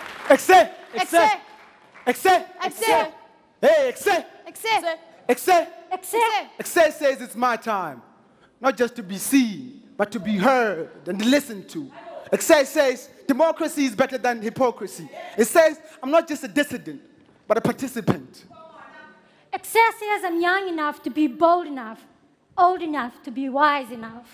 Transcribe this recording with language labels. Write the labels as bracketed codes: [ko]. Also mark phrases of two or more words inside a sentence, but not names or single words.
[en] Excès! Excès! Excès! Excès! Hey, excès! Excès! Excès! Excès! Excès says it's my time, not just to be seen, but to be heard and listened to. Excès says democracy is better than hypocrisy. It says I'm not just a dissident, but a participant. Excès says I'm young enough to be bold enough, old enough to be wise enough.